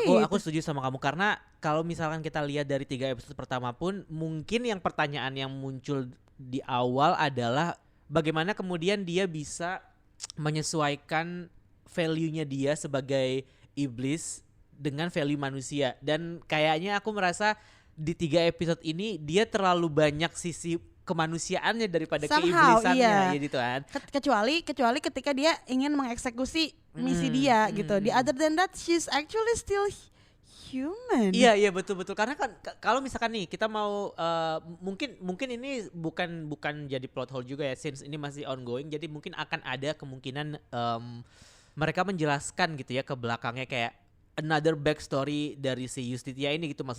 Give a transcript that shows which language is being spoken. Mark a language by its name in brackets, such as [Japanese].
[Indonesian] Aku setuju sama kamu karena kalau misalkan kita lihat dari 3 episode pertama pun mungkin yang pertanyaan yang muncul di awal adalah bagaimana kemudian dia bisa menyesuaikan value-nya dia sebagai iblis dengan value manusia. Dan kayaknya aku merasa di 3 episode ini dia terlalu banyak sisi kemanusiaannya daripada keiblisannya gitu kan. Kecuali ketika dia ingin mengeksekusi misi dia gitu. [English] The other than that she's actually still human. [Indonesian] Iya betul karena kan kalau misalkan nih kita mau mungkin ini bukan jadi plot hole juga ya, since ini masih ongoing, jadi mungkin akan ada kemungkinan mereka menjelaskan gitu ya ke belakangnya kayak [English] another backstory [Indonesian] dari si Justicia ini gitu.